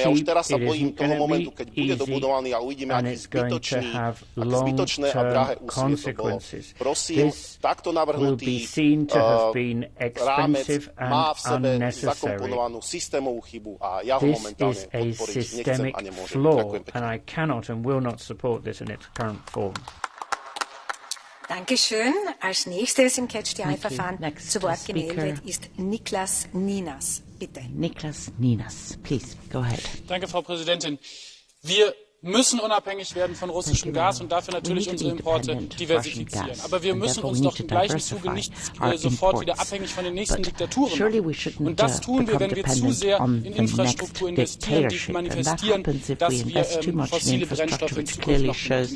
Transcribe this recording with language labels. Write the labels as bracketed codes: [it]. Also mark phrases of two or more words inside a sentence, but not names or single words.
[sk] Ja už teraz sa bojím toho momentu, keď bude dobudovaný a uvidíme, aký zbytočné a drahé úsilie to bolo. Prosím, takto navrhnutý rámec má v sebe zakomponovanú systémovú chybu a ja ho momentálne podporiť nechcem a nemôžem. Ďakujem pekne. [de] Dankeschön. Als nächstes im Catch-the-Eye-Verfahren zu Wort gemeldet ist Niklas Ninas. Bitte. Niklas Ninas, [en] please, go ahead. [de] Danke, Frau Präsidentin. Wir müssen unabhängig werden von russischem Gas und dafür natürlich unsere Importe diversifizieren. Aber wir müssen uns doch im gleichen Zuge nicht sofort wieder abhängig von den nächsten Diktaturen machen. Und das tun wir, wenn wir zu sehr in Infrastruktur investieren, die manifestieren, dass wir fossile Brennstoffe in Zukunft noch benutzen.